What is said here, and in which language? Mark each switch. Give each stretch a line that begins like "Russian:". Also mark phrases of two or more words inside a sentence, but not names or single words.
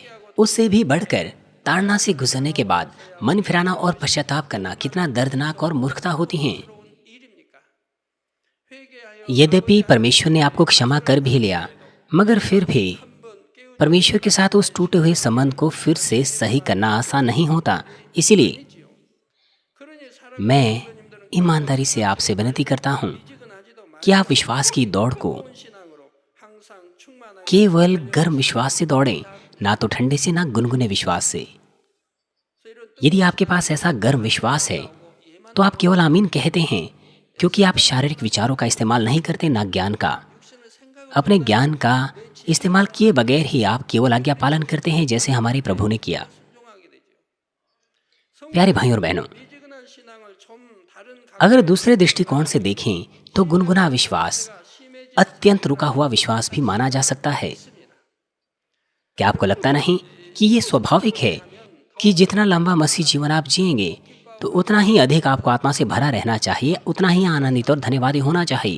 Hindi: उससे भी बढ़कर ताड़ना से गुजरने के बाद मन फिराना और पश्चाताप करना कितना दर्दनाक और मूर्खता होती हैं। यद्यपि परमेश्वर ने आपको क्षमा कर भी लिया, मगर फिर भी परमेश्वर के साथ उस टूटे हुए संबंध को फिर से सही करना आसान नहीं होता। इसीलिए
Korean: 그러니 사랑하는
Hindi: मैं
Korean: 성도님들은
Hindi: ईमानदारी से आपसे विनती करता हूँ
Korean: 미지근하지도
Hindi: कि आप विश्वास की दौड़ को
Korean: 뜨거운 신앙으로 항상 충만하게
Hindi: केवल गर्म विश्वास से दौड़ें, ना तो ठंडे से ना गुनगुने विश्वास से। यदि आपके पास ऐसा गर्म विश्वास है तो आप केवल आमीन कहते हैं, क्योंकि आप शारीरिक विचारों का इस्तेमाल नहीं करते, ना ज्ञान का।
Korean: 육신의 생각을
Hindi: अपने ज्ञान का इस्तेमाल किए बगैर ही आप केवल आज्ञा पालन करते हैं, जैसे हमारे प्रभु ने किया।
Korean: 순종하게 되죠.
Hindi: प्यारे भाइयों और बहनों,
Korean: 미지근한 신앙을 좀 다른
Hindi: अगर दूसरे दृष्टिकोण से देखें तो गुनगुना विश्वास
Korean: 심해지
Hindi: अत्यंत रुका हुआ विश्वास भी माना जा सकता है। क्या आपको लगता नहीं कि ये स्वाभाविक है कि जितना लंबा मसीह जीवन आप जिएंगे तो उतना ही अधिक आपको आत्मा से भरा रहना चाहिए, उतना ही आनंदित और धन्यवादी होना चाहिए।